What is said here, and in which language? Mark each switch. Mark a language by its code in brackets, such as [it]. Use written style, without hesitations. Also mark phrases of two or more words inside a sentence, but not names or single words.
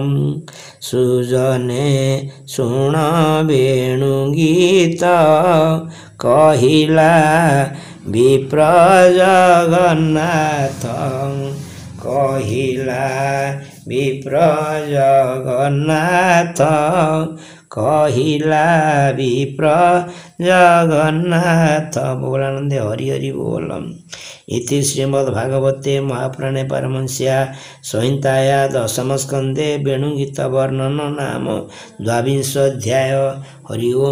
[or] ସୁଜନେ ଶୁଣ ବେଣୁ ଗୀତ କହିଲା ବିପ୍ର ଜଗନ୍ନାଥ କହିଲା ବିପ୍ର ଜଗନ୍ନାଥ କହିଲା ବିପ୍ର ଜଗନ୍ନାଥ ବୋଲାନନ୍ଦେ ହରି ହରି ବୋଲମ୍ [sa] इति श्रीमद्भागवते महापुराणे पारमहंस्या संहिताया दशम स्कंदे वेणुगीत वर्णन नाम 22 अध्याय हरि ओम।